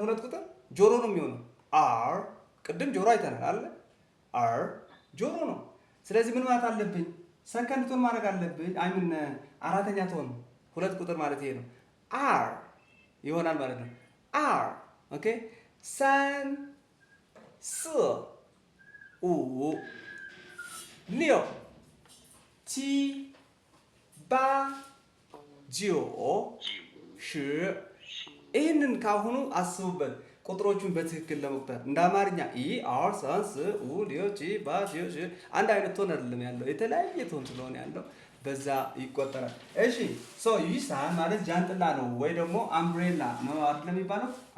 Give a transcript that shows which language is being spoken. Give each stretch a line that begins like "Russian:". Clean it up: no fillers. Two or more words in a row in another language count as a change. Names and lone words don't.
Amharic: ሁለት ቁጥር ጆሮ ነው የሚሆነው። ቅድም ጆሮ አይተናል አለ ጆሮ ነው። ስለዚህ ምን ማለት አለብኝ? ሰከንድ ቶን ማድረግ አለብኝ። 4ኛ ቶን ሁለት ቁጥር ማለት ይሄ ነው። ይሆናል ማለት ነው።
English: are OK
Chinese: 三四五六七八九10
Amharic: ይህንን ካሁኑ አስቡበት ቁጥሮቹን በትክክል ለመቁጠር እንደ አማርኛ
Chinese: 一 二 三 四 五 六 七 八 九 十
Amharic: አንድ አይነት ቶን አይደለም ያለው የተለያየ ቶን ስለሆነ ያለው በዛ ይቆጠራል። እሺ ሶ ይሳን ማለት ጃንጥላ ነው ወይ ደግሞ አምብሬላ ነው አይደል የሚባለው?